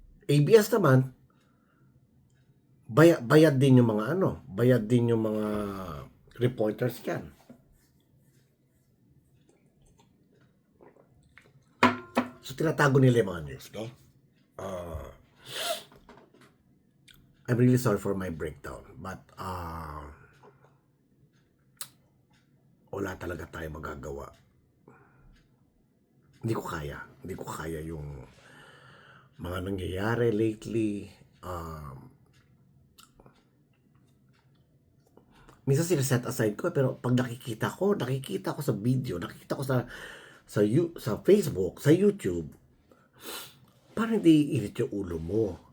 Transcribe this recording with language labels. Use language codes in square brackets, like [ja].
[tl] ABS naman, bayad din yung mga bayad din yung mga reporters dyan. So, tinatago nila yung mga news, no? [en] I'm really sorry for my breakdown, but [tl] wala talaga tayo magagawa. Hindi ko kaya yung mga nangyayari lately. Minsan sinaset aside ko, pero pag nakikita ko sa video, nakikita ko sa Facebook, sa YouTube, parang hindi init yung ulo mo.